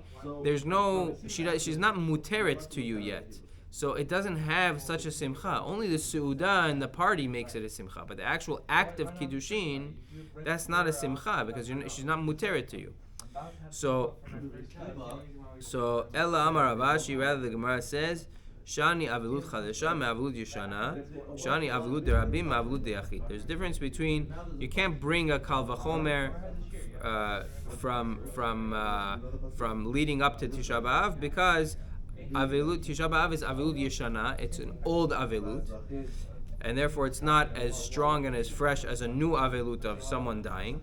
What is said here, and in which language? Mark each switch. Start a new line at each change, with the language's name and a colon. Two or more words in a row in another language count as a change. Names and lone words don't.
English: She's not muteret to you yet. So it doesn't have such a simcha. Only the seudah and the party makes it a simcha. But the actual act of kiddushin, that's not a simcha because she's not muteret to you.
Aramaic: So אלא אמר רב אשי,
English: rather the Gemara says,
Aramaic: שאני אבילות חדשה מאבילות ישנה, שאני אבילות דרבים מאבילות דיחיד.
English: There's a difference between, you can't bring a
Hebrew: קל וחומר
English: from leading up to Tisha B'Av, because
Hebrew: אבילות תשעה באב
English: is
Hebrew: אבילות ישנה.
English: It's an old avilut, and therefore it's not as strong and as fresh as a new avilut of someone dying.